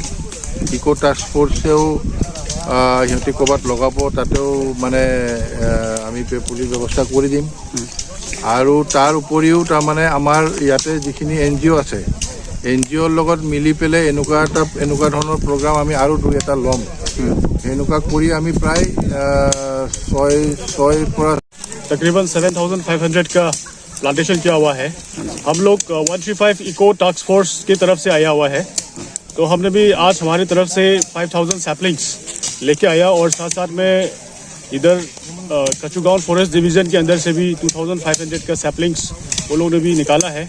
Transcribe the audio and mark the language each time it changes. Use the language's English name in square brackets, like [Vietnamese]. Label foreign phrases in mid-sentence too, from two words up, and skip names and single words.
[English] eco task [Assamese] ফ'ৰ্চেও সিহঁতি ক'ৰবাত লগাব, তাতেও মানে আমি পুলিৰ ব্যৱস্থা কৰি দিম। আৰু তাৰ উপৰিও তাৰমানে আমাৰ ইয়াতে যিখিনি NGO আছে, NGOৰ লগত মিলি পেলাই এনেকুৱা ধৰণৰ প্ৰগ্ৰাম আমি আৰু 2-এটা ল'ম। এনেকুৱা কৰি আমি প্ৰায় 6 পৰা [Hindi] तकरीबन 7,500 का प्लांटेशन किया हुआ है। हम लोग 135 [English] eco task force [Hindi] की तरफ से आया हुआ है, तो हमने भी आज हमारी तरफ से 5,000 सैपलिंग्स लेके आया, और साथ में इधर कचुगांव [English] forest division [Hindi] के अंदर से भी 2,500 का सैपलिंग्स वो लोगों ने भी निकाला है।